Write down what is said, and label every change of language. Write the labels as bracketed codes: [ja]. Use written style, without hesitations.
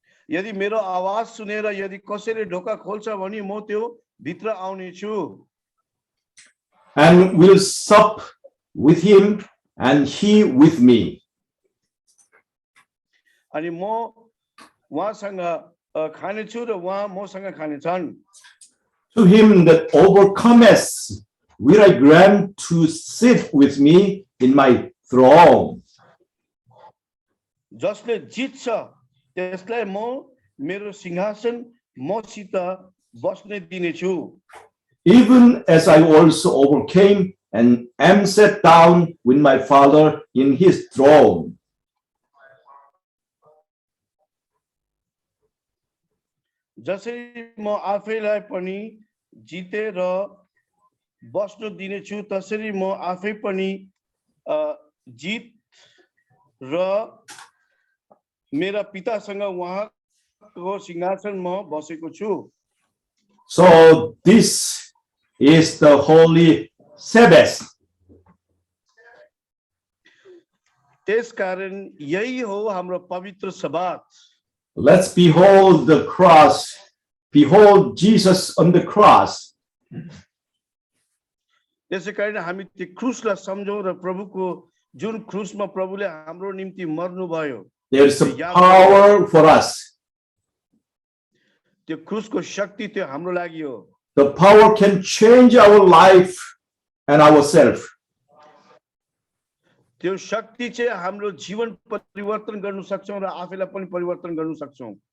[ne] यदि मेरो आवाज सुनेर यदि कसैले ढोका खोल्छ भने म त्यो भित्र आउने छु। [en] And will sup with him and he with me. [ne] अनि म उहाँसँग खानेछु र उहाँ मसँग खानेछन्। [en] To him that overcometh will I grant to sit with me in my throne. [ne] जसले जित्छ त्यसलाई म मेरो सिंहासन मसित बस्ने दिनेछु। [en] Even as I also overcame and am set down with my Father in his throne. [ne] जसरी म आफैलाई पनि जितेर बस्न दिनेछु तसरी म आफै पनि जित र मेरा पितासँग उहाँको सिंहासनमा बसेको छु। [en] So this is the holy Sabbath. [ne] त्यसकारण यही हो हाम्रो पवित्र सबात। [en] Let's behold the cross. Behold Jesus on the cross. [ne] त्यसै कारण हामी त्यो क्रुसलाई सम्झौँ र प्रभुको जुन क्रुसमा प्रभुले हाम्रो निम्ति मर्नु भयो, [en] There is a power for us. [ne] त्यो क्रुसको शक्ति त्यो हाम्रो लागि हो। [en] The power can change our life and ourselves. [ne] त्यो शक्ति चाहिँ हाम्रो जीवन परिवर्तन गर्न सक्छौँ र आफैलाई पनि परिवर्तन गर्न सक्छौँ।